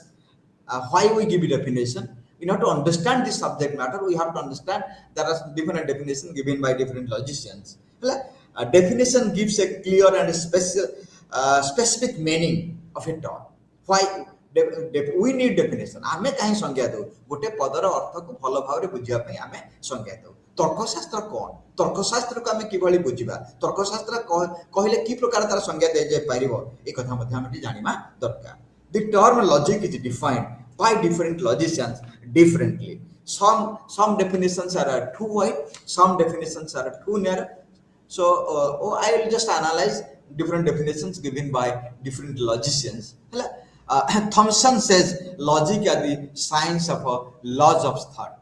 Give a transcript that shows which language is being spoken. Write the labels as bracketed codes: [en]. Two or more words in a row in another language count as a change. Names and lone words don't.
[en] Why we give a definition? In order to understand the subject matter, we have to understand there are different definitions given by different logicians. A definition gives a clear and specific meaning of a term. Why we need definition? [or] ଆମେ କାହିଁ ସଂଜ୍ଞା ଦେଉ ଗୋଟେ ପଦର ଅର୍ଥକୁ ଭଲ ଭାବରେ ବୁଝିବା ପାଇଁ ଆମେ ସଂଜ୍ଞା ଦେଉ ତର୍କଶାସ୍ତ୍ର କଣ ତର୍କଶାସ୍ତ୍ରକୁ ଆମେ କିଭଳି ବୁଝିବା ତର୍କଶାସ୍ତ୍ର କହିଲେ କି ପ୍ରକାର ତାର ସଂଜ୍ଞା ଦେଇ ପାରିବ ଏ କଥା ମଧ୍ୟ ଆମେ ଜାଣିବା ଦରକାର. [en] The term logic is defined by different logicians differently. Some definitions are too wide, some definitions are too narrow. So I will just analyze different definitions given by different logicians. Thompson says logic is the science of laws of thought.